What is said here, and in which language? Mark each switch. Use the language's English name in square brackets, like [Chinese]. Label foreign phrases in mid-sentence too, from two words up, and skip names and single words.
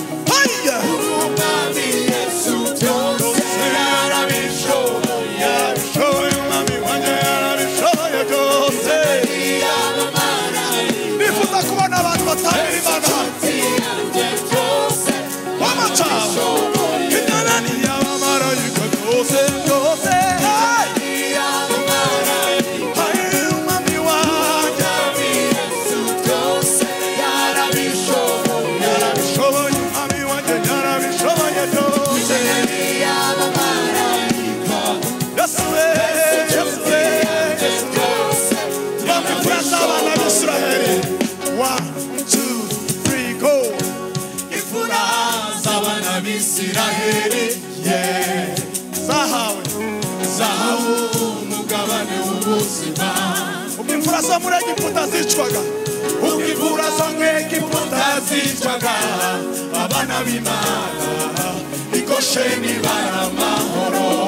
[Kinyarwanda] Haya. Byose yarabishoboye. Yarabishoboye, umwami wanjye yarabishoboye byose. Nifuza kubona abantu batamira Imana. [English] One more time. [Kinyarwanda] Ibyananiye abamarayika byose, byose. Haya, umwami wanjye. Yarabishoboye, umwami wanjye yarabishoboye byose. Yesu we, Yesu we, Yesu we. Bamwe kurasa abana b'Isiraheli. [English] One, two, three, go. [Kinyarwanda] Imfura z'abana b'Isiraheli, yeah. Zahawe. Zahawe umugabane w'ubuzima. Ubwo imfura zo muri Egiputa zicwaga. Ubwo imfura zo muri Egiputa zicwaga. Abana b'Imana, i Gosheni bari amahoro.